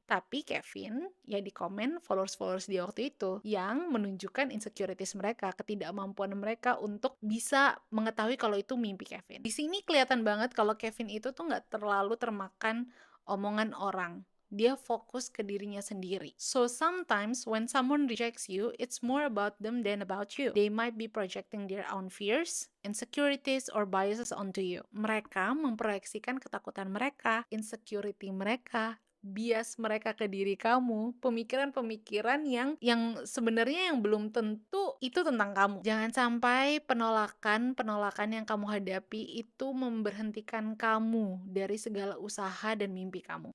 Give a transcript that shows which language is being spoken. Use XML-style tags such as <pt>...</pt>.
<id>Tapi Kevin, ya di komen followers-followers dia waktu itu yang menunjukkan insecurities mereka, ketidakmampuan mereka untuk bisa mengetahui kalau itu mimpi Kevin. Di sini kelihatan banget kalau Kevin itu tuh nggak terlalu termakan omongan orang. Dia fokus ke dirinya sendiri.</id> <en>So sometimes when someone rejects you, it's more about them than about you. They might be projecting their own fears, insecurities, or biases onto you.</en> <id>Mereka memproyeksikan ketakutan mereka, insecurity mereka, bias mereka ke diri kamu, pemikiran-pemikiran yang sebenarnya yang belum tentu itu tentang kamu. Jangan sampai penolakan yang kamu hadapi itu memberhentikan kamu dari segala usaha dan mimpi kamu.</id>